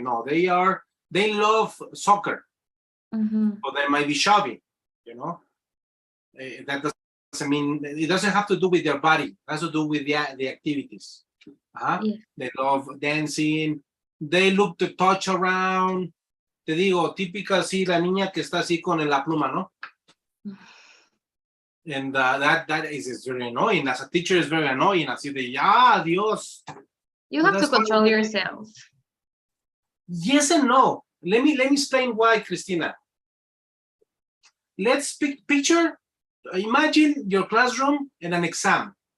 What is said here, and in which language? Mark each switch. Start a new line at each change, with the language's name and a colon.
English: No, they love soccer. Or they might be shoving, you know. That doesn't mean, it doesn't have to do with their body. It has to do with the activities. Yeah. They love dancing. They look to touch around.
Spanish: Te digo, típica así, la niña que está así con la pluma, ¿no?
English: And that is very annoying. As a teacher, it's very annoying.
Spanish: Así de, ya, Dios.
English: You have to control yourself. Yes and no. Let me explain why, Christina. Let's picture, imagine your classroom and an exam.